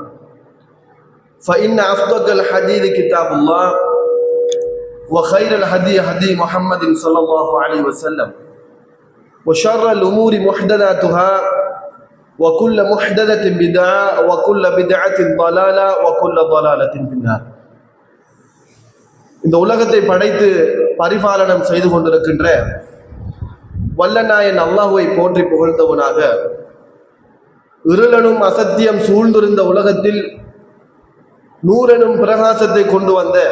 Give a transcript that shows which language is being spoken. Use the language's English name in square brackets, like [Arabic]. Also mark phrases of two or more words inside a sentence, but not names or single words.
[Arabic] فإن أصدق الحديث كتاب الله وخير الهدي هدي محمد صلى الله عليه وسلم وشر الأمور محدثاتها وكل محدثة بدعة وكل بدعة ضلالة وكل ضلالة في النار. [Tamil] இந்த உலகத்தை படைத்து பரிபாலனம் செய்து கொண்டிருக்கின்ற வல்லநாயன் அல்லாஹ்வை போற்றி புகழ்ந்தவனாக, இருளனும் அசத்தியம் சூழ்ந்திருந்த உலகத்தில் நூறெனும் பிரகாசத்தை கொண்டு வந்த